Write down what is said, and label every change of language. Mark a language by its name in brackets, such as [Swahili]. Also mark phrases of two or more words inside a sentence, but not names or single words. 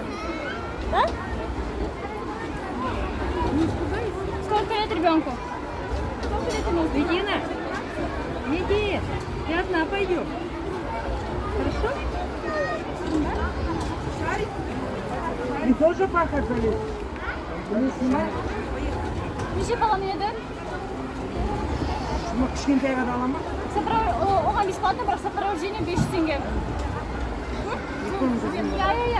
[Russian] Да? Сколько лет ребенку? Сколько лет ему? Медина. Иди. Ты одна пойдешь. Хорошо? Ты тоже пахать залез? Не снимай. [Kazakh] Неше балам еді? Кішкентай ғана ала ма? Оған бесплатно, бірақ сопровождение 500 теңге. Я.